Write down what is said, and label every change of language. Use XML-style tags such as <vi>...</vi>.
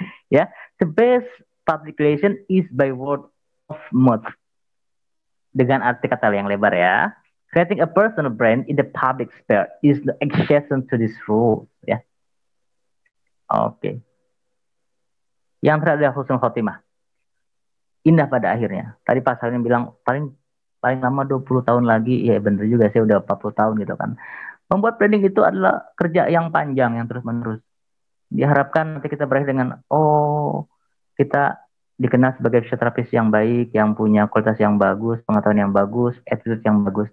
<en>Ya, the best public relation is by word of mouth.</en> <id>Dengan arti kata yang lebar ya.</id> <en>Creating a personal brand in the public sphere is the exception to this rule.</en> <id>Ya, oke. Yang terakhir adalah husnul khotimah. Indah pada akhirnya. Tadi Pak Salim bilang paling lama 20 tahun lagi. Ya bener juga, saya udah 40 tahun gitu kan. Membuat branding itu adalah kerja yang panjang, yang terus-menerus. Diharapkan nanti kita berakhir dengan, oh, kita dikenal sebagai fisioterapis yang baik, yang punya kualitas yang bagus, pengetahuan yang bagus, attitude yang bagus.</id>